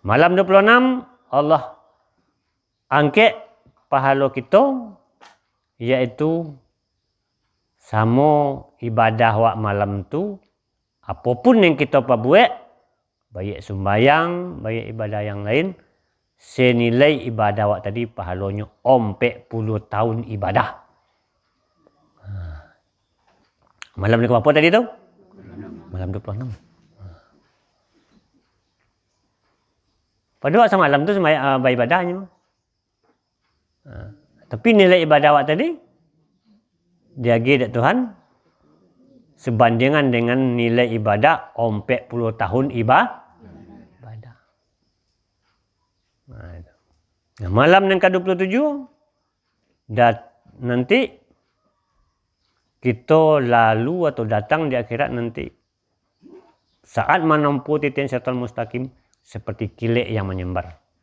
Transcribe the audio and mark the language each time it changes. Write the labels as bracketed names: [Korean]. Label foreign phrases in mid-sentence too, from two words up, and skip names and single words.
[Malay] Malam 26 Allah angkat pahala kita iaitu sama ibadah wak malam tu apapun yang kita buat baik sembahyang, baik ibadah yang lain senilai ibadah wak tadi pahalanya 40 tahun ibadah. Malam ni apa tadi tu? Malam 26. Pada waktu malam tu sembahyang ibadahnya. Tapi nilai ibadah wak tadi diagi dak Tuhan sebandingan dengan nilai ibadah 40 tahun ibadah. Malam yang ke-27 dan nanti kita lalu atau datang di akhirat nanti saat menempuh titik [Arabic] الصراط المستقيم [Malay] seperti kilat yang menyambar.